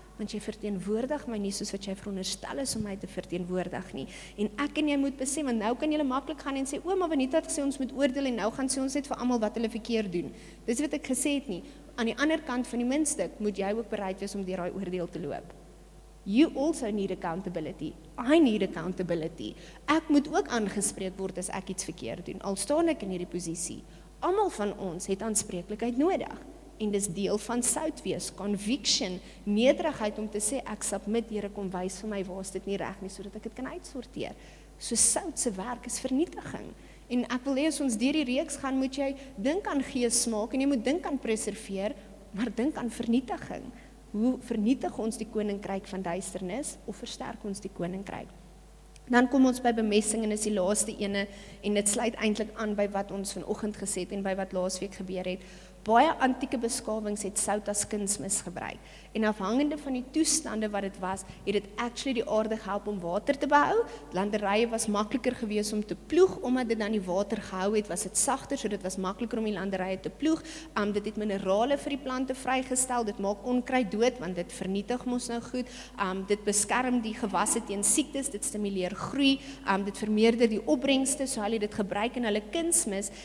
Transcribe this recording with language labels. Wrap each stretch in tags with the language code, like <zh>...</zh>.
<af>Want jy verteenwoordig my nie soos wat jy veronderstel is om my te verteenwoordig nie. En ek en jy moet besef, want nou kan jy maklik gaan en sê, maar Benita het gesê ons moet oordeel en nou gaan sê ons net vir almal wat hulle verkeerd doen. Dis wat ek gesê het nie. Aan die ander kant van die muntstuk moet jy ook bereid wees om deur daai oordeel te loop.</af> <en>You also need accountability. I need accountability.</en> <af>Ek moet ook aangespreek word as ek iets verkeerd doen. Al staan ek in hierdie posisie. Almal van ons het aanspreeklikheid nodig. En dis deel van sout wees, conviction, nederigheid om te sê, ek submit, Here, kom wys vir my waar is dit nie reg nie, sodat ek dit kan uitsorteer. So sout se werk is vernietiging. En ek wil hê as ons deur die reeks gaan, moet jy dink aan geesmaak en jy moet dink aan preserveer, maar dink aan vernietiging. Hoe vernietig ons die koninkryk van duisternis of versterk ons die koninkryk? Dan kom ons by bemessing en is die laaste ene en dit sluit eintlik aan by wat ons vanoggend gesê het en by wat laasweek gebeur het. Baie antieke beskawings het sout as kunsmis gebruik. En afhangende van die toestande wat dit was, het dit actually die aarde gehelp om water te behou. Landerye was makliker geweest om te ploeg, omdat dit dan die water gehou het, was dit sagter, so dit was makliker om die landerye te ploeg. Dit het minerale vir die plante vrygestel, dit maak onkruid dood, want dit vernietig mos nou goed. Dit beskerm die gewasse teen siektes, dit stimuleer groei, dit vermeerder die opbrengste, so hulle het dit gebruik in hulle kunsmis.</af>